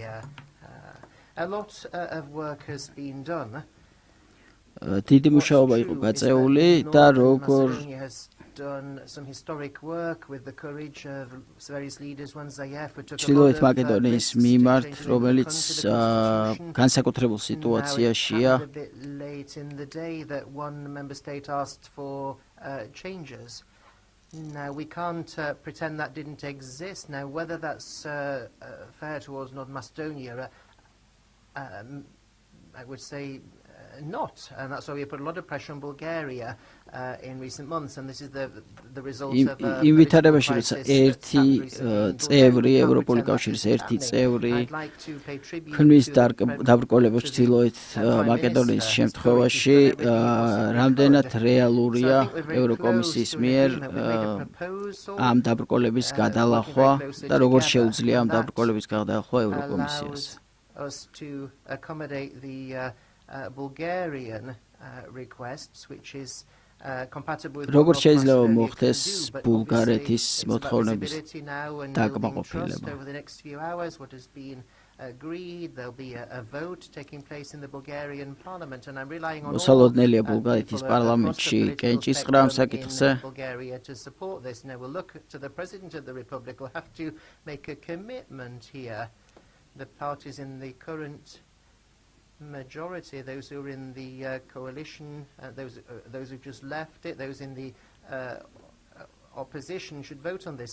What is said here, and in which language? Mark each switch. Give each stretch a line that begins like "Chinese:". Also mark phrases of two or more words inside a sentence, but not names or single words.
English: A lot of work has been done.
Georgian: დიდი მუშაობა იყო გაწეული და როგორ
English: done some historic work with the courage of various leaders when Zayev took
Georgian: ჩრდილოეთ მაკედონიის მიმართ, რომელიც განსაკუთრებულ სიტუაციაშია.
English: Late in the day that one member state asked for changes. Now we can't pretend that didn't exist. Now whether that's fair towards North Macedonia, I would say not, and that's why we put a lot of pressure on Bulgaria in recent months, and this is the result of
Georgian: ინვიტარებაში როცა ერთი წევრი ევროპული კავშირის ერთი წევრი ქმნის დაბრკოლებას ჩრდილოეთ მაკედონიის შემთხვევაში რამდენად რეალურია ევროკომისიის მიერ ამ დაბრკოლების გადალახვა და როგორ შეუძლია ამ დაბრკოლების გადალახვა ევროკომისიას.
English: To accommodate the Bulgarian requests, which is compatible with
Georgian: როგორ შეიძლება მოხდეს ბულგარეთის მოთხოვნების დაკმაყოფილება.
English: Over the next few hours, what has been agreed, there'll be a vote taking place in the Bulgarian parliament, and I'm relying on
Georgian: მოსალოდნელია ბულგარეთის პარლამენტში კენჭისყრა ამ საკითხზე.
English: Bulgaria to support this. Now we'll look to the president of the republic. We'll have to make a commitment here. The parties in the current majority, those who are in the coalition, those who just left it, those in the opposition should vote on this.